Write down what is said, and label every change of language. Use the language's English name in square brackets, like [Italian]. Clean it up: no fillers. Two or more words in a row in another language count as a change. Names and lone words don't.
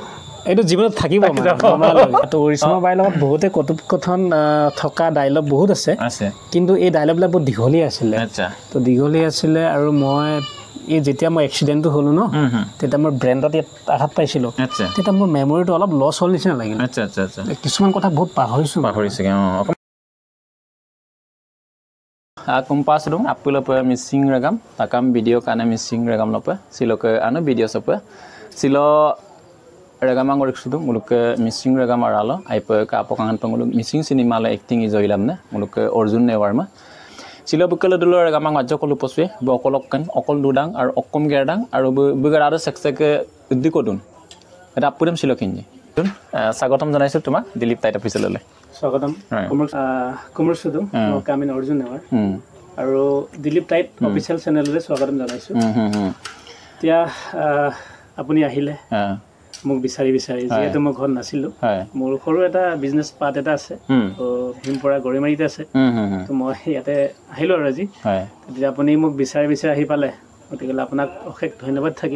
[Assamese] এইটো জীৱনত থাকিব তো অৰিজিমা বাৰ লগত বহুতে কথোপকথন থকা ডাইলগ বহুত আছে কিন্তু এই ডাইলগবিলাক বহুত দীঘলীয়া আছিলে তো দীঘলীয়া আছিলে আৰু মই এই যেতিয়া মই এক্সিডেণ্টটো হ'লোঁ ন তেতিয়া মোৰ ব্ৰেণ্ডত ইয়াত আঘাত পাইছিলোঁ তেতিয়া মোৰ মেমৰিটো অলপ লছ হ'ল নিচিনা লাগিল কিছুমান কথা বহুত পাহৰিছোঁ [Mising] kumpas dong apul apa missing ragam takam video kana missing ragam lopa silo ke anu video sopa silo ragam angor iksudu muluk missing ragam aralo aipa ka apokangan penguluk missing cinema la acting izoilam na muluk Arjun Newarma silo bukala dulu ragam ang ajo kolu poswe bokolokkan okol dudang ar okkom gerdang aru bugar aro sekseke dikodun eta apudam silo kinji [Assamese] স্বাগতম জনাইছো তোমাক দিলীপ টাইট অফিচলৈ স্বাগতম কুমাৰ সুদু কামিন অৰ্জুন নেৱাৰ আৰু দিলীপ টাইট অফিচিয়েল চেনেললৈ স্বাগতম জনাইছো এতিয়া আপুনি আহিলে মোক বিচাৰি যিহেতু মই ঘৰত নাছিলোঁ মোৰ সৰু এটা [English] business part [Assamese] এটা আছে তো ভীমপৰা গৰিমাৰীতে আছে তো মই ইয়াতে আহিলোঁ আৰু আজি তেতিয়া আপুনি মোক বিচাৰি আহি পালে গতিকে আপোনাক অশেষ ধন্যবাদ থাকিল